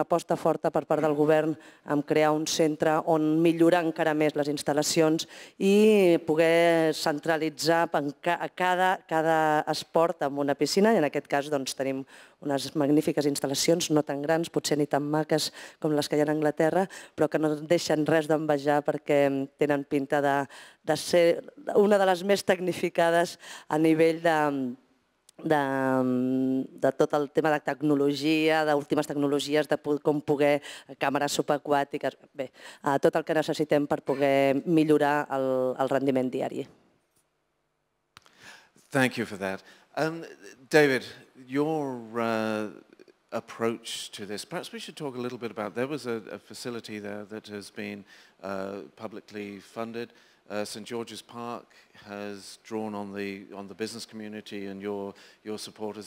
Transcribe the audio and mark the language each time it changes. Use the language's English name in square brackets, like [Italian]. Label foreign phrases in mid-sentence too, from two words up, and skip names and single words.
[Catalan] aposta forta per part del govern en crear un centre on millorar encara més les instal·lacions i poder centralitzar cada esport en una piscina, i en aquest cas tenim unes magnífiques instal·lacions, no tan grans, potser ni tan maques com les que hi ha a Anglaterra, però que no deixen res d'envejar perquè tenen pinta de ser una de les més tecnificades a nivell de tot el tema de tecnologia, d'últimes tecnologies, de com poder càmeres subaquàtiques, bé, tot el que necessitem per poder millorar el rendiment diari. [English] Thank you for that. David, your approach to this, perhaps we should talk a little bit about, there was a facility there that has been publicly funded. St. George's Park has drawn on the business community and your supporters.